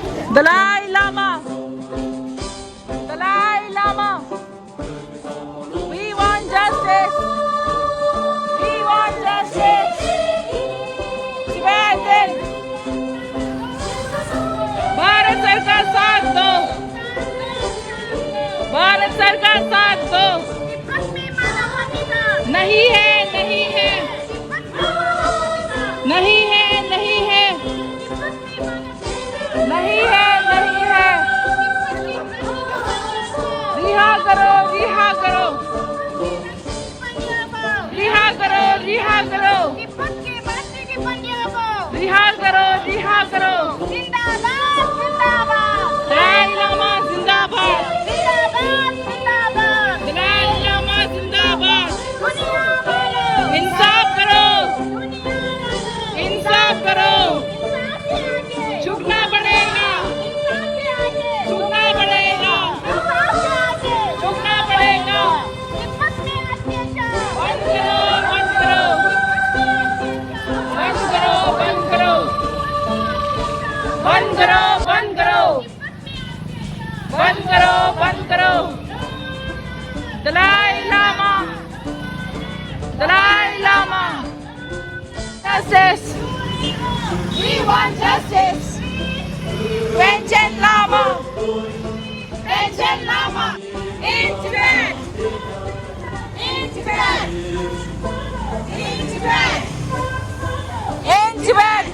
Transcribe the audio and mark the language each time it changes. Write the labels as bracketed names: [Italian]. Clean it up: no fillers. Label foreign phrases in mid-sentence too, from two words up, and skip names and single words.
[English] Dalai Lama. Dalai Lama. We want justice. We want justice. Tibetan. [Hindi] भारत सरकार साथ दो. भारत सरकार साथ दो. नहीं है, नहीं है. नहीं है, नहीं है. नहीं है, नहीं है. रिहा करो, रिहा करो. रिहा करो, रिहा करो. रिहा करो, रिहा करो. दलाई लामा जिंदाबाद. दलाई लामा जिंदाबाद. इंसाफ करो, इंसाफ करो. झुकना पड़ेगा, झुकना पड़ेगा, झुकना पड़ेगा. बंद करो, बंद करो. बंद करो, बंद करो. बंद करो, बंद करो. बंद करो, बंद करो. दलाई लामा, दलाई लामा. [English] Justice. We want justice. Panchen Lama. Panchen Lama. In Tibet. In Tibet. In Tibet. In Tibet.